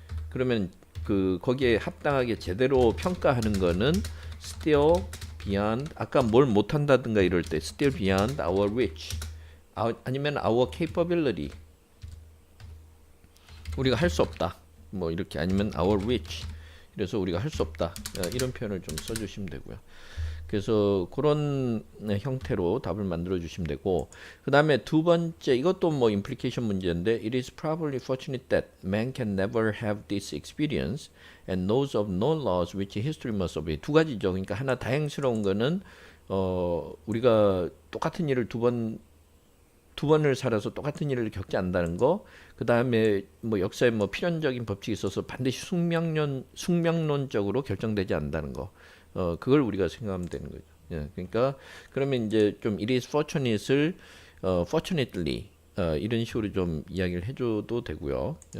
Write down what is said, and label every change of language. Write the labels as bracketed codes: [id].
[ko] 그러면 그 거기에 합당하게 제대로 평가하는 거는 still beyond, 아까 뭘 못한다든가 이럴 때 [en] still beyond our reach, [ko] 아니면 our capability, 우리가 할 수 없다 뭐 이렇게, 아니면 our reach, 그래서 우리가 할 수 없다 이런 표현을 좀 써주시면 되고요. 그래서 그런 형태로 답을 만들어 주시면 되고, 그 다음에 두 번째 이것도 뭐 implication 문제인데 [en] it is probably fortunate that man can never have this experience and knows of no laws which history must obey. [ko] 두 가지죠. 그러니까 하나 다행스러운 거는 우리가 똑같은 일을 두 번을 살아서 똑같은 일을 겪지 않는다는 거. 그 다음에 뭐 역사에 뭐 필연적인 법칙이 있어서 반드시 숙명론적으로 결정되지 않는다는 거. 그걸 우리가 생각하면 되는 거죠. 그러니까 그러면 이제 좀 it is fortunate을 fortunately 이런 식으로 좀 이야기를 해줘도 되고요.